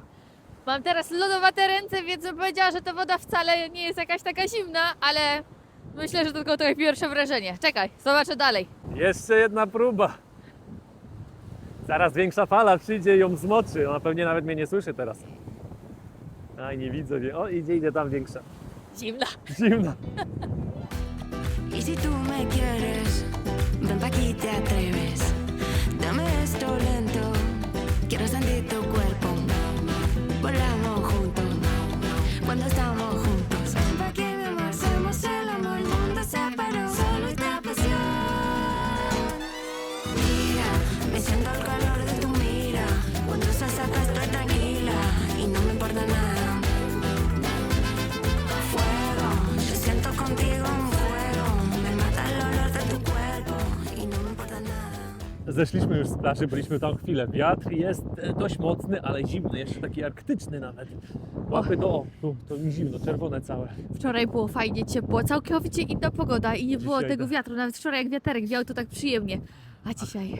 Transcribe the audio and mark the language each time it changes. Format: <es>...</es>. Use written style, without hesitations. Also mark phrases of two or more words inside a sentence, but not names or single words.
<pl>Mam teraz lodowate ręce, więc bym powiedziała, że ta woda wcale nie jest jakaś taka zimna, ale myślę, że to tylko takie pierwsze wrażenie. Czekaj, zobaczę dalej. Jeszcze jedna próba. Zaraz większa fala przyjdzie i ją zmoczy. Ona pewnie nawet mnie nie słyszy teraz. Aj, nie widzę. O, idzie tam większa. Zimna. Zimna.</pl> <es>Y si tú me quieres, ven pa' aquí te atreves. Dame esto lento, quiero sentir tu cuerpo. Volamos juntos, cuando estamos juntos. Ven pa' aquí, mi amor, hacemos el amor, el mundo se paró. Solo esta pasión. Mira, me siento el calor de tu mira. Cuando estás acá estoy tranquila y no me importa nada. Fuego, yo siento contigo un fuego. Me mata el olor de tu cuerpo y no me importa nada.</es> <pl>Zeszliśmy już z plaży, byliśmy tam chwilę. Wiatr jest dość mocny, ale zimny, jeszcze taki arktyczny nawet. Łapy to, to mi zimno, czerwone całe. Wczoraj było fajnie ciepło, całkowicie inna pogoda i nie było Dzisiaj tego tak. wiatru. Nawet wczoraj jak wiaterek wiał, to tak przyjemnie. A dzisiaj...</pl>